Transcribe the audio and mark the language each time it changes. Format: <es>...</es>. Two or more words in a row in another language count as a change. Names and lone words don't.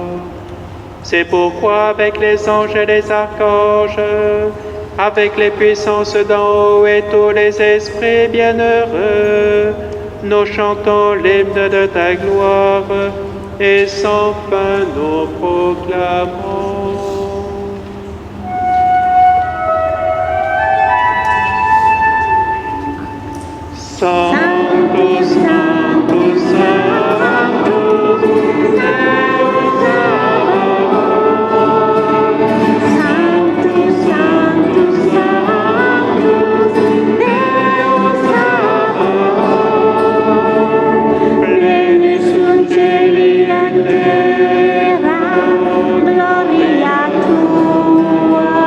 <fr>C'est pourquoi avec les anges et les archanges, avec les puissances d'en haut et tous les esprits bienheureux, nous chantons l'hymne de ta gloire et sans fin nous proclamons.</fr> <la>Sanctus, Sanctus, Sanctus, Deus Sanctus, Sanctus, Sanctus, Deus Plenus sunt caeli et terra, gloria tua.</la>